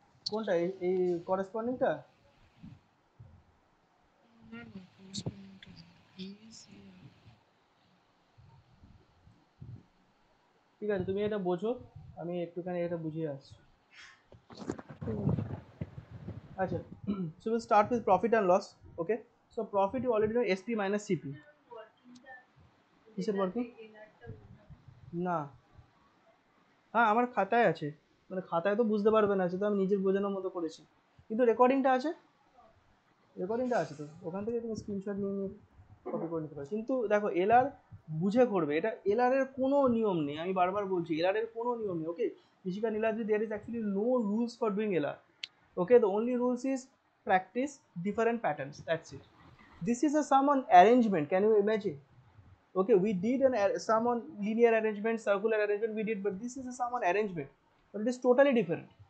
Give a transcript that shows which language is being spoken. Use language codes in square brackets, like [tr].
[bn] কোনটা? এই করেসপন্ডিংটা? ঠিক আছে, তুমি এটা বোঝো, আমি একটুখানি এটা বুঝিয়ে আসছি। [en] আচ্ছা, so we'll start with profit and loss. Okay, so profit you already know SP minus CP. [bn] কিসের ওয়ার্কিং? না, হ্যাঁ আমার খাতায় আছে, মানে খাতায় তো বুঝতে পারবে না, সেটা আমি নিজের বোঝানোর মতো করেছি, কিন্তু রেকর্ডিংটা আছে। রেকর্ডিংটা আছে তো, ওখান থেকে তুমি স্ক্রিনশট নিয়ে নিয়ে কপি করে নিতে পারো। কিন্তু দেখো এলআর বুঝে করবে, এটা এলআর এর কোনো নিয়ম নেই, আমি বারবার বলছি এলআর এর কোনো নিয়ম নেই। [en] Okay Ishika Niladri, there is actually no rules for doing LR. Okay, the only rules is practice different patterns, that's it. This is a sum on arrangement, can you imagine? Okay, we did sum on linear arrangement, circular arrangement we did, but this is a sum on arrangement, but it is totally different.